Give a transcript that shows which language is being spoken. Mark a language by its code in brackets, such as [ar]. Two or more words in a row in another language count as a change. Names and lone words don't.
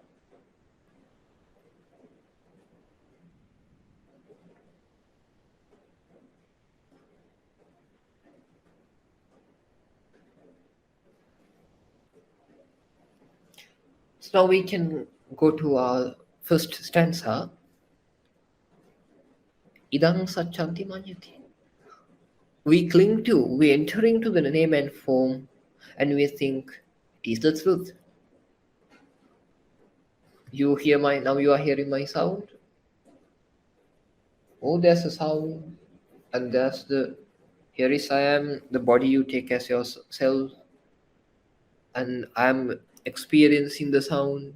[en] So now we can go to our first stanza. [pi] Idang sachanti manyati. [en] We entering to the name and form, and we think it is the truth. You hear my, now you are hearing my sound. Oh, there's a sound, and there's the, here is I am, the body you take as yourself, and I'm experiencing the sound.